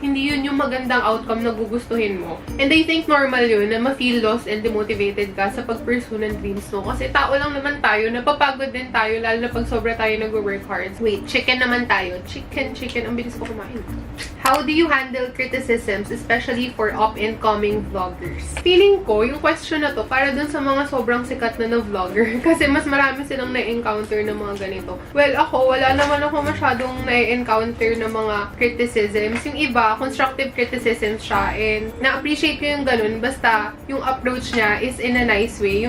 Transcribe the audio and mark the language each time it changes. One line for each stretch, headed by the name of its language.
Filipino: Hindi yun yung magandang outcome na gugustuhin mo. And I think normal yun na ma-feel lost and demotivated ka sa pag-pursue ng dreams mo. Kasi tao lang naman tayo, napapagod din tayo, lalo na pag sobra tayo nag-work hard. Wait, chicken naman tayo. Chicken. Ang bilis ko kumain.
English: How do you handle criticisms, especially for up-and-coming vloggers?
Filipino: Feeling ko, yung question na to, para dun sa mga sobrang sikat na vlogger. Kasi mas marami silang na-encounter ng mga ganito. Well, ako, wala naman ako masyadong na-encounter ng mga criticisms. Yung iba, constructive criticisms siya. And na-appreciate ko yung ganun. Basta, yung approach niya is in a nice way.